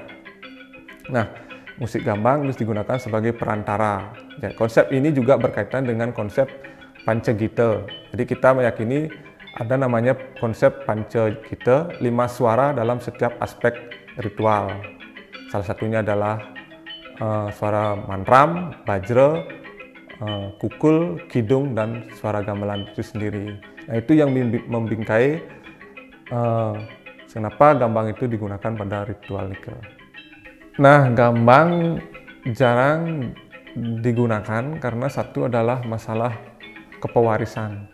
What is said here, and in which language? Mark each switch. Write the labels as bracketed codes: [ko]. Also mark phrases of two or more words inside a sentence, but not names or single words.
[id] Nah, musik gambang terus digunakan sebagai perantara. Ya, konsep ini juga berkaitan dengan konsep Pancagita. Jadi kita meyakini ada namanya konsep Pancagita, 5 suara dalam setiap aspek ritual. Salah satunya adalah suara mantram, bajra, kukul, kidung, dan suara gamelan itu sendiri. Nah, itu yang membingkai kenapa gambang itu digunakan pada ritual nikah. Nah, gambang jarang digunakan karena satu adalah masalah kepewarisan.